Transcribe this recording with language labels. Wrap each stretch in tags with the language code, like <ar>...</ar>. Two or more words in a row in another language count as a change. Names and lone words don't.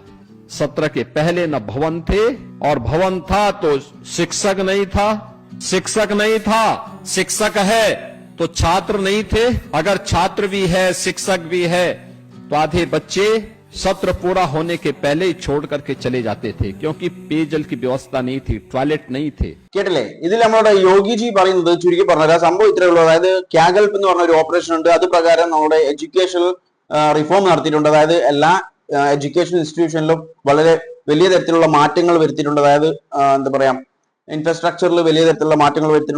<hi>17 के पहले न भवन थे, और भवन था तो शिक्षक नहीं था, शिक्षक नहीं था, शिक्षक है तो छात्र नहीं थे, अगर छात्र भी है शिक्षक भी है तो आधे बच्चे सत्र पूरा होने के पहले ही छोड़ करके चले जाते थे, क्योंकि पेयजल की व्यवस्था नहीं थी, टॉयलेट नहीं थे।</hi> <ml>കേട്ടില്ലേ? ഇതിൽ നമ്മുടെ യോഗിജി പറയുന്നത് ചുരുക്കി പറഞ്ഞാൽ സംഭവം ഇത്രയേ ഉള്ളൂ. അതായത് ക്യാഗൽപ് എന്ന് പറഞ്ഞ ഒരു ഓപ്പറേഷൻ ഉണ്ട്. അത് പ്രകാരം നമ്മുടെ</ml> <en>educational reform</en> <ml>നടത്തിയിട്ടുണ്ട്. അതായത് എല്ലാ</ml> <en>education institutionilum</en> <ml>വളരെ വലിയ തരത്തിലുള്ള മാറ്റങ്ങൾ വരുത്തിയിട്ടുണ്ട്. അതായത് എന്താ പറയാ, ഇൻഫ്രാസ്ട്രക്ചറിൽ വലിയ തരത്തിലുള്ള മാറ്റങ്ങൾ വരുത്തിയിട്ടുണ്ട്.</ml>